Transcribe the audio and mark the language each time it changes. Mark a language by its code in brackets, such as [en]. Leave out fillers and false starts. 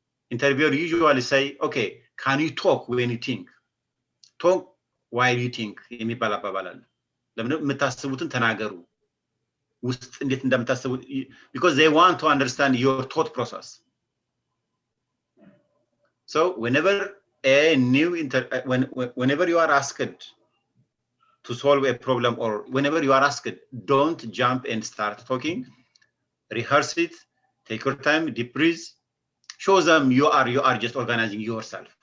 [en] Interviewer usually say, okay, can you talk when you think? Talk while you think. [am] የሚባል አባባል አለ። ለምን የምታስቡትን ተናገሩ ውስጥ እንዴት እንደምታስቡ [en] because they want to understand your thought process. So whenever whenever you are asked to solve a problem or whenever you are asked, don't jump and start talking. Rehearse it, take your time, deep breathe. Show them you are just organizing yourself.